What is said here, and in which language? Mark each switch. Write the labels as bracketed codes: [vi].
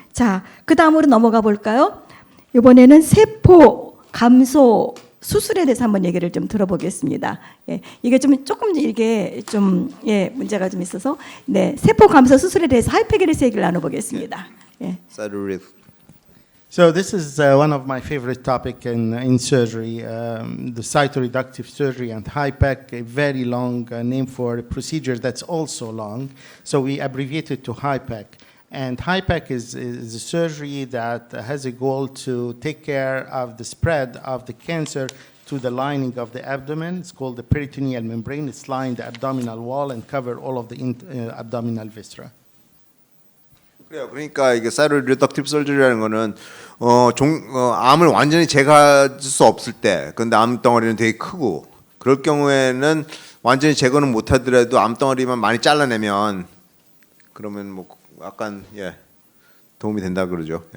[ko] 자, 그 다음으로 넘어가 볼까요? 이번에는 세포 감소 수술에 대해서 한번 얘기를 좀 들어보겠습니다. 예, 이게 좀 조금 이게 좀 문제가 좀 있어서 네 세포 감소 수술에 대해서 하이팩에 대해서 얘기를 나눠보겠습니다. 예. [en] So this is one of my favorite topic in surgery, the cytoreductive surgery and HIPEC, a very long name for a procedure that's also long. So we abbreviate it to HIPEC. And HIPEC is a surgery that has a goal to take care of the spread of the cancer to the lining of the abdomen. It's called the peritoneal membrane. It's line the abdominal wall and cover all of the abdominal viscera. [ko] 그래요. 그러니까 이게 사이로리덕티브 설저리라는 거는 암을 완전히 제거할 수 없을 때, 근데 암덩어리는 되게 크고 그럴 경우에는 완전히 제거는 못하더라도 암덩어리만 많이 잘라내면 그러면 뭐 약간 도움이 된다 그러죠.